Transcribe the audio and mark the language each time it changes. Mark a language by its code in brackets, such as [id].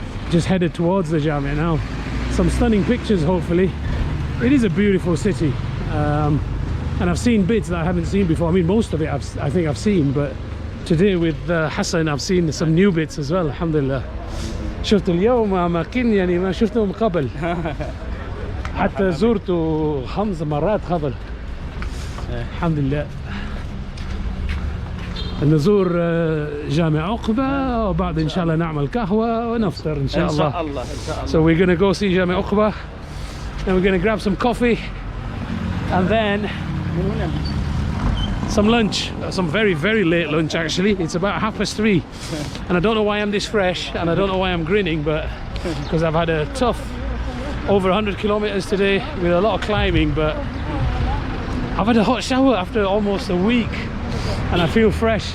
[en] Just headed towards the Jami now. Some stunning pictures hopefully. It is a beautiful city, and I've seen bits that I haven't seen before. I mean, most of it I think I've seen, but today with Hassen I've seen some new bits as well. Alhamdulillah. [ar] شفت اليوم أماكن يعني ما شفتهم قبل. حتى زرته 5 مرات قبل. الحمد لله. نزور جامع عقبة وبعد إن شاء الله نعمل قهوة ونفطر إن شاء الله. إن شاء الله. [en] So we're gonna go see جامع عقبة. Then we're going to grab some coffee and then some lunch, some very late lunch actually. It's about 3:30 and I don't know why I'm this fresh and I don't know why I'm grinning, but because I've had a tough over 100 kilometers today with a lot of climbing, but I've had a hot shower after almost a week and I feel fresh.